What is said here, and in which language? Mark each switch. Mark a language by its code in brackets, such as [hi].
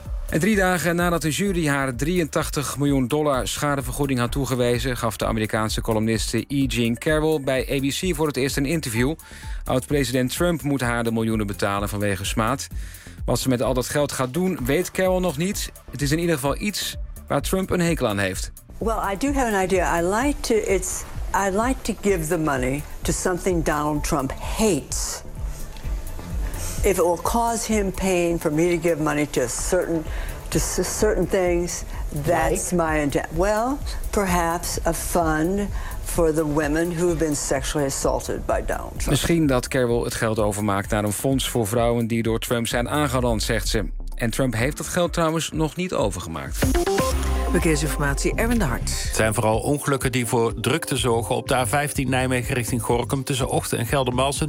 [nl] En drie dagen nadat de jury haar $83 miljoen schadevergoeding had toegewezen, gaf de Amerikaanse columniste E. Jean Carroll bij ABC voor het eerst een interview. Oud-president Trump moet haar de miljoenen betalen vanwege smaad. Wat ze met al dat geld gaat doen, weet Carroll nog niet. Het is in ieder geval iets waar Trump een hekel aan heeft. [en] Well, I do have an idea. I'd like to give the money to something Donald Trump hates. If it will cause him pain for me to give money to certain things, that's like? My intent. Well, perhaps a fund for the women who have been sexually assaulted by Donald Trump. [nl] Misschien dat Carroll het geld overmaakt naar een fonds voor vrouwen die door Trump zijn aangerand, zegt ze. En Trump heeft dat geld trouwens nog niet overgemaakt. Verkeersinformatie, Erwin de Hart. Het zijn vooral ongelukken die voor drukte zorgen. Op de A15 Nijmegen richting Gorinchem tussen Ochten en Geldermalsen.